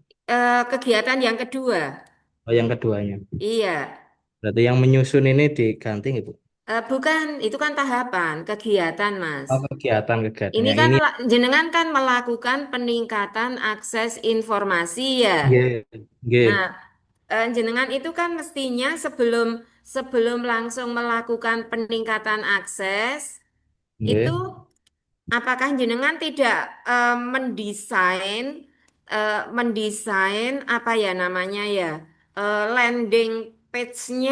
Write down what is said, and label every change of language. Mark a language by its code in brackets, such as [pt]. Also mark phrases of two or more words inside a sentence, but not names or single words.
[id] Kegiatan yang kedua. Oh, yang keduanya. Iya. Berarti yang menyusun ini diganti, nggak, Bu? Bukan, itu kan tahapan kegiatan Mas. Oh, kegiatan-kegiatan. Ini Yang kan ini, jenengan kan melakukan peningkatan akses informasi ya. nggih. Nah, Nggih. jenengan itu kan mestinya sebelum sebelum langsung melakukan peningkatan akses itu Nggih. apakah jenengan tidak mendesain apa ya namanya ya [en] landing page- [id] nya